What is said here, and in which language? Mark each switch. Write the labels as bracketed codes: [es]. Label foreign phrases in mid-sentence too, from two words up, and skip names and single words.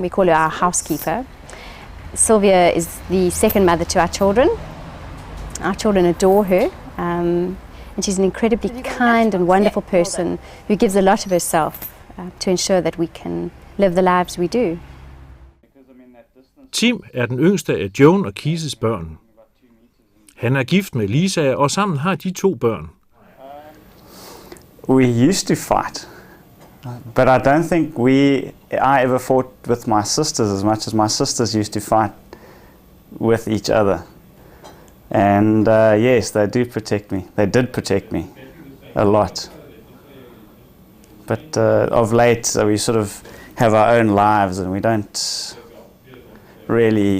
[en] We call her our housekeeper. Sylvia is the second mother to our children. Our children adore her. And she's an incredibly kind and wonderful person who gives a lot of herself to ensure that we can live the lives we do. [da] Tim er den yngste af Joan og Keiths børn. Han er gift med Lisa, og sammen har de 2 børn. [en] We used to fight, but I don't think I ever fought with my sisters as much as my sisters used to fight with each other. And yes, they do protect me. They did protect me a lot. But of late, we sort of have our own lives, and we don't really.